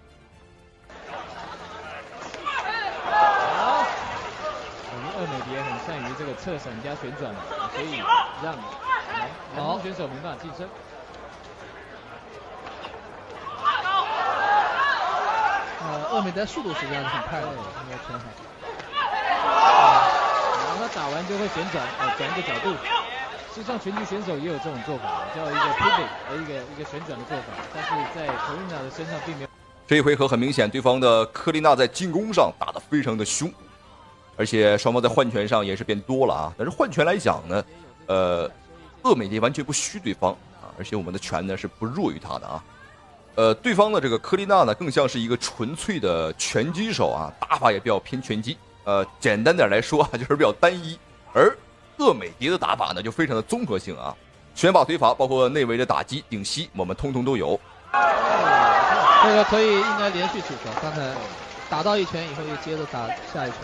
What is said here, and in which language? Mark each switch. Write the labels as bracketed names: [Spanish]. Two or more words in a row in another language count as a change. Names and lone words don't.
[Chinese] 我們鄂美迪也很善於這個側閃加旋轉，所以讓南方選手沒辦法晉升。鄂美迪的速度實際上是很快的，應該挺好。然後他打完就會旋轉，轉一個角度。實際上拳擊選手也有這種做法，叫一個 pivot 和一個旋轉的做法，但是在科麗娜的身上並沒有。這一回合很明顯，對方的科麗娜在進攻上打得非常的兇，而且雙方在換拳上也是變多了啊。但是換拳來講呢，鄂美迪完全不虛對方啊，而且我們的拳呢是不弱於他的啊。對方的這個科麗娜呢，更像是一個純粹的拳擊手啊，打法也比較偏拳擊。簡單點來說啊，就是比較單一。而鄂美迪的打法呢，就非常的綜合性啊，拳法、腿法，包括內圍的打擊、頂膝，我們通通都有。這個可以應該連續出手，剛才打到一拳以後又接着打下一拳，